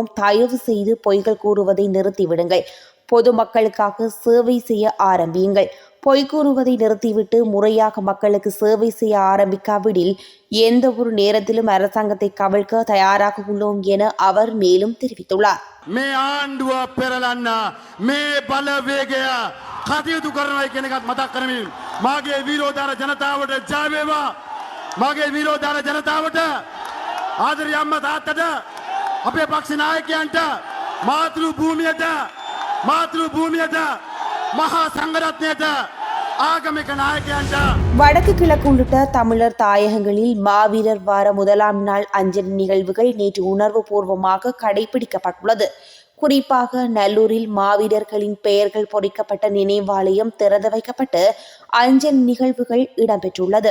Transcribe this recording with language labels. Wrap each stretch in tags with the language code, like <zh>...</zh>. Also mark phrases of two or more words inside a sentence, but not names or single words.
<ta>தயவு செய்து பொய்கள் கூறுவதை நிறுத்திவிடுங்கள். பொதுமக்களுக்காக சேவை செய்ய ஆரம்பியுங்கள். பொய் கூறுவதை நிறுத்திவிட்டு முறையாக மக்களுக்கு சேவை செய்ய ஆரம்பிக்காவிடில் எந்த ஒரு நேரத்திலும் அரசாங்கத்தை கவிழ்க்க தயாராக உள்ளோம் என அவர் மேலும் தெரிவித்துள்ளார்.</ta> <si>මේ ආණ්ඩුව පෙරලන්න මේ බලවේගය කටයුතු කරනවා කියන එකත් මතක් කරමින් මාගේ විරෝධාර ජනතාවට ජය වේවා. මාගේ විරෝධාර ජනතාවට ආදරේ අම්මා තාත්තට අපේ පක්ෂ නායකයන්ට මාතෘ භූමියට මහා සංඝරත්නයට ආගමික නායකයන්ට</si> <ta>வடக்கு கிழக்கு உள்ளிட்ட தமிழர் தாயகங்களில் மாவீரர் வார முதலாம் நாள் அஞ்சலி நிகழ்வுகள் நேற்று உணர்வுபூர்வமாக கடைபிடிக்கப்பட்டுள்ளது. குறிப்பாக நல்லூரில் மாவீரர்களின் பெயர்கள் பொறிக்கப்பட்ட நினைவாலயம் திறந்து வைக்கப்பட்டு அஞ்சலி நிகழ்வுகள் இடம்பெற்றுள்ளது.</ta>